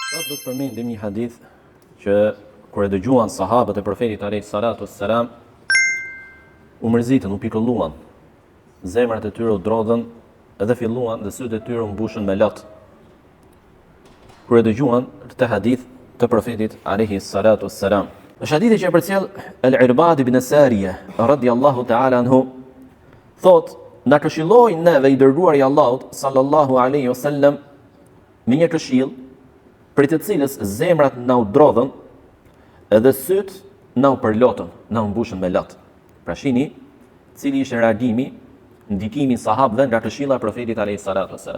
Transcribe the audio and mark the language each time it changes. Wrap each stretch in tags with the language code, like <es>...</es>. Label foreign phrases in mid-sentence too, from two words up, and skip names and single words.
<sq>Sot do të përmendim një hadith që kur e dëgjuan sahabët e profetit</sq> <ar>عليه الصلاة والسلام</ar> <sq>u mërzitën, u pikolluan. Zemrat e tyre u drodhën edhe filluan dhe sytë e tyre u mbushën me lot. Kur e dëgjuan këtë hadith të profetit</sq> <ar>عليه الصلاة والسلام.</ar> <sq>Është hadithi që e përcjell Al-Irbad ibn Sariya</sq> <ar>رضي الله تعالى عنه,</ar> <sq>thot, na këshilloi neve i dërguari i Allahut</sq> <ar>صلى الله عليه وسلم</ar> <sq>me një këshill për të cilës zemrat na u drodhën edhe syt na u përlotën, na u mbushën me lot. Pra shihni cili ishte reagimi, ndikimi i sahabëve nga këshilla e profetit</sq> <ar>عليه الصلاة والسلام.</ar>